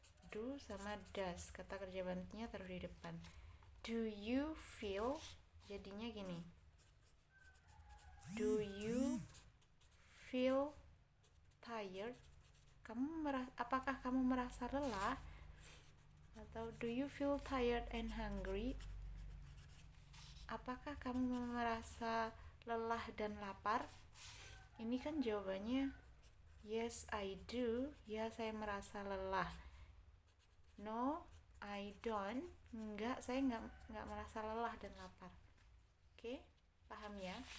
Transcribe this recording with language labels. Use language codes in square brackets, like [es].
[id] Do sama does, kata kerja bantunya taruh di depan. [en] Do you feel, [id] jadinya gini. [en] Do you feel tired? [id] Apakah kamu merasa lelah? [en] Atau do you feel tired and hungry? [id] Apakah kamu merasa lelah dan lapar? Ini kan jawabannya [en] yes I do. [id] Ya, saya merasa lelah. [en] No, I don't. [id] Enggak, saya enggak merasa lelah dan lapar. Oke? Paham ya?